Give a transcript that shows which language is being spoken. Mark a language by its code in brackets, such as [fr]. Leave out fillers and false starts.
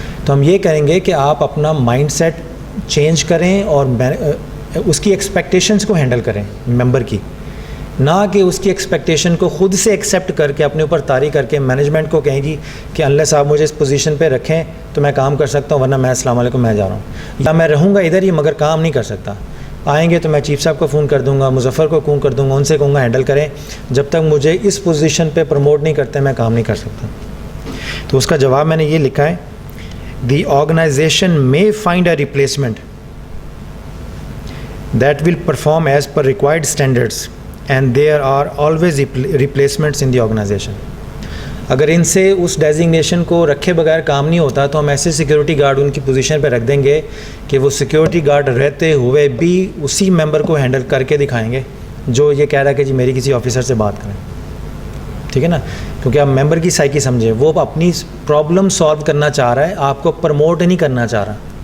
[ur] تو ہم یہ کریں گے کہ آپ اپنا مائنڈ سیٹ چینج کریں اور اس کی ایکسپیکٹیشنز کو ہینڈل کریں ممبر کی, نہ کہ اس کی ایکسپیکٹیشن کو خود سے ایکسیپٹ کر کے اپنے اوپر طاری کر کے مینجمنٹ کو کہیں جی کہ انلیس آپ مجھے اس پوزیشن پہ رکھیں تو میں کام کر سکتا ہوں, ورنہ میں السلام علیکم میں جا رہا ہوں, یا میں رہوں گا ادھر ہی مگر کام نہیں کر سکتا. آئیں گے تو میں چیف صاحب کو فون کر دوں گا, مظفر کو فون کر دوں گا, ان سے کہوں گا ہینڈل کریں, جب تک مجھے اس پوزیشن پہ پروموٹ نہیں کرتے میں کام نہیں کر سکتا. تو اس کا جواب میں نے یہ لکھا ہے, دی organization [en] may find a replacement that will perform as per required standards and there are always replacements in the organization. [ur] اگر ان سے اس ڈیزگنیشن کو رکھے بغیر کام نہیں ہوتا تو ہم ایسے سیکیورٹی گارڈ ان کی پوزیشن پہ رکھ دیں گے کہ وہ سیکیورٹی گارڈ رہتے ہوئے بھی اسی ممبر کو ہینڈل کر کے دکھائیں گے جو یہ کہہ رہا ہے کہ جی میری کسی آفیسر سے بات کریں, ٹھیک ہے نا. کیونکہ آپ ممبر کی سائیکی سمجھیں, وہ اپنی پرابلم سالو کرنا چاہ رہا ہے, آپ کو پروموٹ نہیں کرنا چاہ رہا.